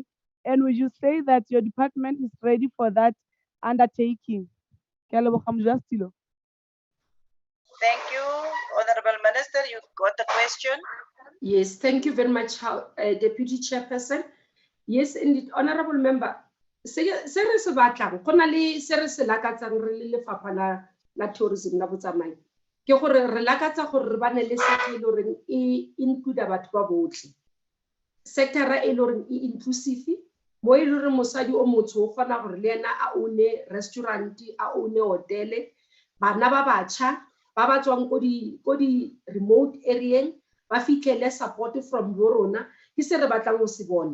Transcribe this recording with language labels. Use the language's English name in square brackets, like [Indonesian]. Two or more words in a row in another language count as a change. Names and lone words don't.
[English] And would you say that your department is ready for that undertaking? Thank you, Honorable Minister. You got the question? Yes, thank you very much, Deputy Chairperson. Yes, indeed, Honorable Member. [Tswana] Se re se batlang go na le se re se lakatsang re le lefapha la tourism la botsamai ke gore re lakatsa gore re bane le sector e loreng e include batho ba botlhe, sector e loreng e inclusive mo e loreng mosadi o motsho o kgona gore le ena a one restaurant, a one hotele, bana ba batjha ba ba tswang ko di [English] remote area [Tswana] ba fitlhele [English] support from [Tswana] borona ke se re batlang go se bona.